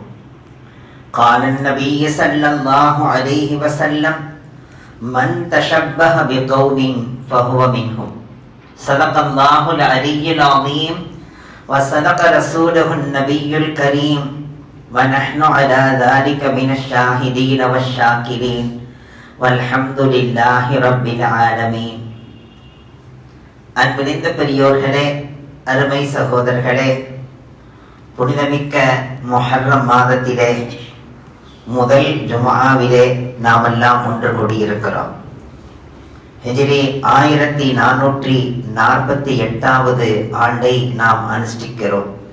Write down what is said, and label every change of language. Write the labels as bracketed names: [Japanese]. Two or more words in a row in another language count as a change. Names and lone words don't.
[Arabic] قال النبي صلى الله عليه وسلم من تشبه بقوم فهو منهم. صدق الله العلي العظيم وصدق رسوله النبي الكريم ونحن على ذلك من الشاهدين والشاكرين والحمد لله رب العالمين. [Tamil] அன்பினிந்த பெரியோர்களே, அருமை சகோதரர்களே, புனிதமிக்க முஹர்ரம் மாதத்திலே முதல் ஜும்ஆவிலே நாமெல்லாம் ஒன்று கூடியிருக்கிறோம். ஹிஜ்ரி 1448வது ஆண்டை நாம் அனுஷ்டிக்கிறோம்.